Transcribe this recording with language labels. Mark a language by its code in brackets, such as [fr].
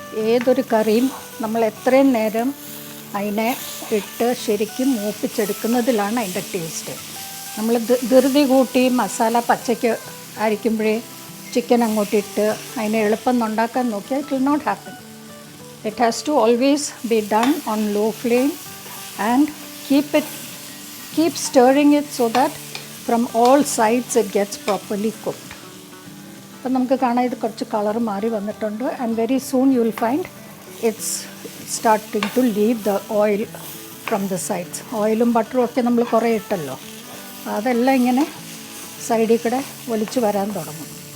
[ml] ഏതൊരു കറിയും നമ്മൾ എത്രയും നേരം അതിനെ ഇട്ട് ശരിക്കും മൂപ്പിച്ചെടുക്കുന്നതിലാണ് അതിൻ്റെ ടേസ്റ്റ്. നമ്മൾ ധൃതി കൂട്ടി മസാല പച്ചയ്ക്ക് അരിക്കുമ്പോഴേ ചിക്കൻ അങ്ങോട്ടിട്ട് അതിനെ എളുപ്പം ഉണ്ടാക്കാൻ നോക്കിയാൽ [en] It will not happen. It has to always be done on low flame and keep stirring it so that from all sides it gets properly cooked. [ml] അപ്പം നമുക്ക് കാണാം ഇത് കുറച്ച് കളർ മാറി വന്നിട്ടുണ്ട്. [en] And very soon you will find it's starting to leave the oil from the sides. [ml] ഓയിലും ബട്ടറും ഒക്കെ നമ്മൾ കുറേ ഇട്ടല്ലോ, അതെല്ലാം ഇങ്ങനെ സൈഡിൽ കൂടെ ഒലിച്ച് വരാൻ തുടങ്ങും.